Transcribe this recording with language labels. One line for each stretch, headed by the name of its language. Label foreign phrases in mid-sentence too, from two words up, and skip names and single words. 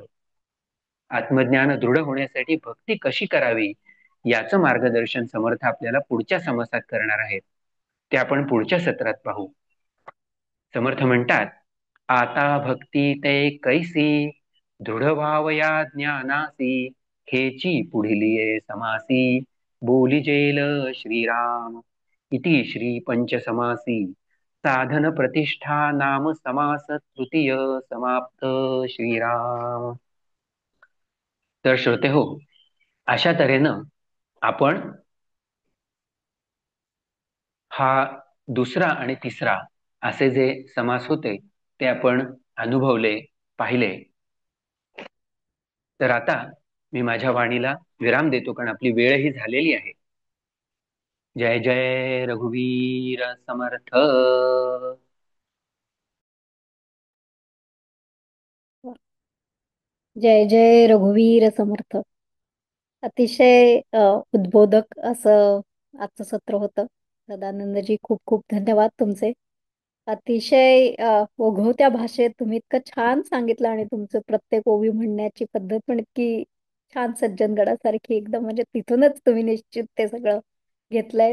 Marathi: आत्मज्ञान दृढ होण्यासाठी भक्ती कशी करावी याचं मार्गदर्शन समर्थ आपल्याला पुढच्या समासात करणार आहेत. ते आपण पुढच्या सत्रात पाहू. समर्थ म्हणतात, आता भक्ती ते कैसी, दृढ व्हावया ज्ञानासी, हेची पुढिलिये समासी, बोलिजेल श्रीराम.
Sanskrit: इति श्री पंचसमासी साधन प्रतिष्ठा नाम समास तृतीय समाप्त.
Marathi: श्रीराम. तर श्रोते हो, अशा तऱ्हेनं आपण हा दुसरा आणि तिसरा असे जे समास होते ते आपण अनुभवले, पाहिले. तर आता मी माझ्या वाणीला विराम देतो, कारण आपली वेळही झालेली आहे. जय जय रघुवीर समर्थ. जय जय रघुवीर समर्थ. अतिशय उद्बोधक असं आजचं सत्र होतं. सदानंदजी, खूप खूप धन्यवाद तुमचे. अतिशय ओघवत्या भाषेत तुम्ही इतकं छान सांगितलं, आणि तुमचं प्रत्येक ओवी म्हणण्याची पद्धत पण इतकी छान, सज्जनगडासारखी एकदम, म्हणजे तिथूनच तुम्ही निश्चित ते सगळं घेतलंय.